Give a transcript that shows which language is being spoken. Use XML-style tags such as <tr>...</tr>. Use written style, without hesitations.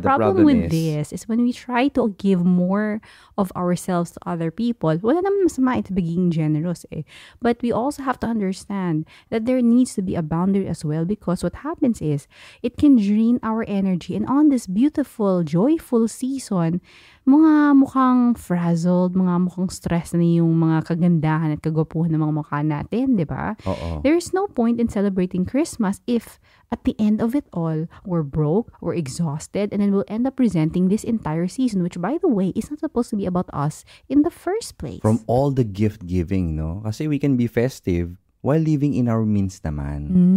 <en>The problem with this is when we try to give more of ourselves to other people,</en> <tl>wala naman masama ito</tl> <en>being generous But we also have to understand that there needs to be a boundary as well, because what happens is, it can drain our energy. And on this beautiful, joyful season,</en> <tl>mga mukhang frazzled, mga mukhang stress na yung mga kagandahan at kagwapuhan ng mga mukha natin, di ba?</tl> <en>There's no point in celebrating Christmas if at the end of it all, we're broke, we're exhausted, and then we'll end up resenting this entire season, which, by the way, is not supposed to be about us in the first place. From all the gift giving, no? Kasi we can be festive while living in our means naman.</en>